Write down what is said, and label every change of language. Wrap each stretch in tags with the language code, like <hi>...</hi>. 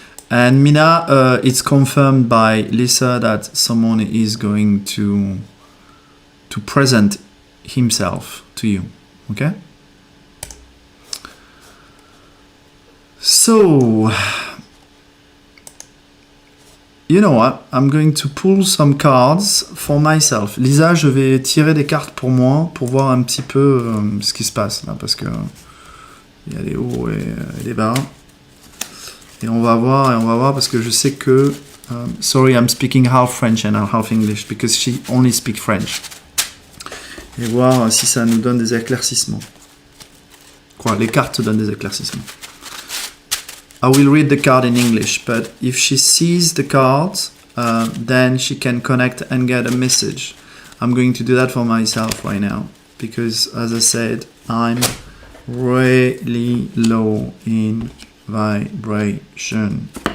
<en>And Mina, it's confirmed by Lisa that someone is going to present himself to you. Okay? So, you know what? I'm going to pull some cards for myself.</en> <fr>Lisa, je vais tirer des cartes pour moi, pour voir un petit peu ce qui se passe là, parce que il y a des hauts et des bas. Et on va voir, parce que je sais que...</fr> <en>sorry, I'm speaking half French and half English, because she only speaks French.</en> <fr>Et voir si ça nous donne des éclaircissements. Quoi, les cartes donnent des éclaircissements.</fr> <en>I will read the card in English, but if she sees the card, then she can connect and get a message. I'm going to do that for myself right now, because as I said, I'm really low in vibration.</en>